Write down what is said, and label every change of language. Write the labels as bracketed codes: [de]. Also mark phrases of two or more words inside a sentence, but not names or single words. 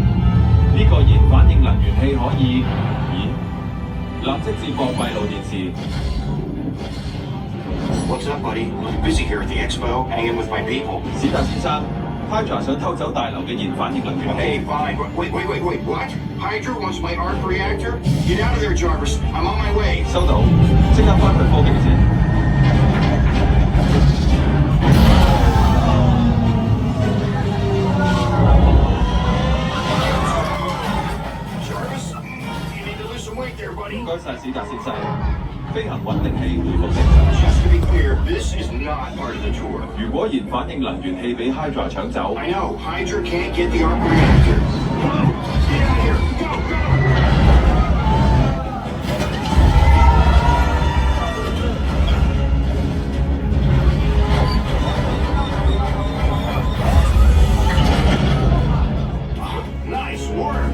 [yue] 呢個燃反應能源器可以，立即接駁閉路電視。 [en] What's up, buddy? Busy here at the expo, hanging with my people. [yue] 史達先生 ，Hydra 想偷走大樓嘅燃反應能源 [en] Okay, [yue] 器。 [en] fine. Wait. What? Hydra wants my arc reactor? Get out of there, Jarvis. I'm on my way. [yue] 收到，即刻返去科技線。 [en] Jarvis, you need to lose some weight there, buddy. [yue] 唔該晒，史達先生。飛行穩定器回復正常。 [en] Just to be clear, this is not part of the tour. [yue] 如果燃反應能源器俾 Hydra 搶走， [en] I know, Hydra can't get the arc reactor. Come on, get out of here. Go! Nice work.